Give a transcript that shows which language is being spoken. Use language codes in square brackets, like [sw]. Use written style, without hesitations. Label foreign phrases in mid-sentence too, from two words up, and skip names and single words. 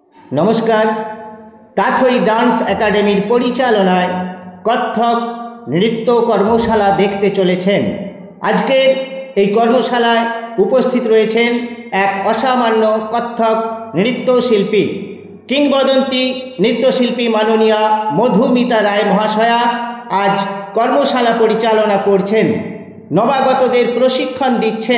[bn] নমস্কার। তাথই ডান্স একাডেমির পরিচালনায় কত্থক নৃত্য কর্মশালা দেখতে চলেছেন। आजकेर এই কর্মশালায় উপস্থিত রয়েছেন এক অসামান্য কত্থক নৃত্যশিল্পী, কিংবদন্তি নৃত্যশিল্পী মাননীয়া মধুমিতা রায় মহাশয়া আজ কর্মশালা পরিচালনা করছেন, নবাগতদের প্রশিক্ষণ দিচ্ছেন।